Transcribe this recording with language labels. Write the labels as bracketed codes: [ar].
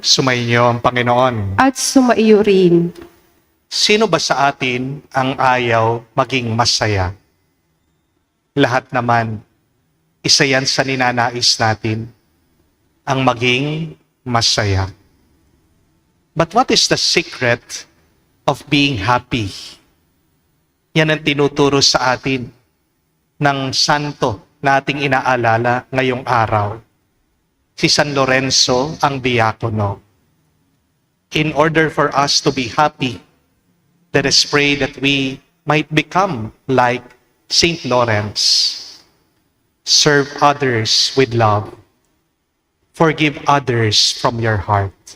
[tl] Sumainyo ang Panginoon. At sumaiyo rin. Sino ba sa atin ang ayaw maging masaya? Lahat naman, isa yan sa ninanais natin, ang maging masaya. [en] But what is the secret of being happy? [tl] Yan ang tinuturo sa atin ng santo na ating inaalala ngayong araw. Si San Lorenzo ang diakono. [en] In order for us to be happy, let us pray that we might become like Saint Lawrence. Serve others with love. Forgive others from your heart.